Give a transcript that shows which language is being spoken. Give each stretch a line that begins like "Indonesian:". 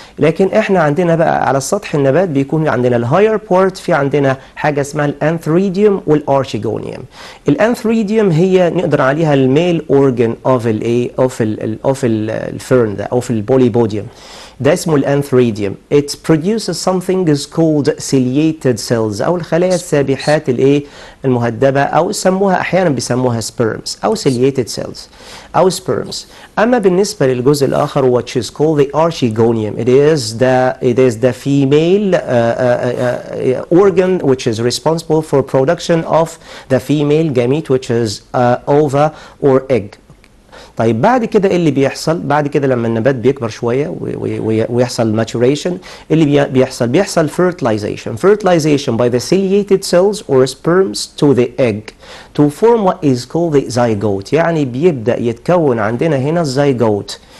Arabic: لكن احنا عندنا بقى على السطح النبات بيكون عندنا الهاير بورت، في عندنا حاجه اسمها الانثريديوم والارشيجونيوم. الانثريديوم هي نقدر عليها الميل اورجن اوف الفيرن ده او في البوليبوديوم، ده اسمه الانثريديوم.
English: it produces something is called ciliated cells
Arabic: او الخلايا السابحات المهدبه، او سموها احيانا بيسموها
English: sperms او ciliated cells او sperms.
Arabic: اما بالنسبه للجزء الاخر
English: which is called the archegonium، it is the female organ which is responsible for production of the female gamete which is ova or egg.
Arabic: طيب بعد كده ايه اللي بيحصل؟ بعد كده لما النبات بيكبر شويه ويحصل maturation، اللي بيحصل
English: fertilization by the ciliated cells or sperms to the egg to form what is called the zygote،
Arabic: يعني بيبدأ يتكون عندنا هنا الزيجوت.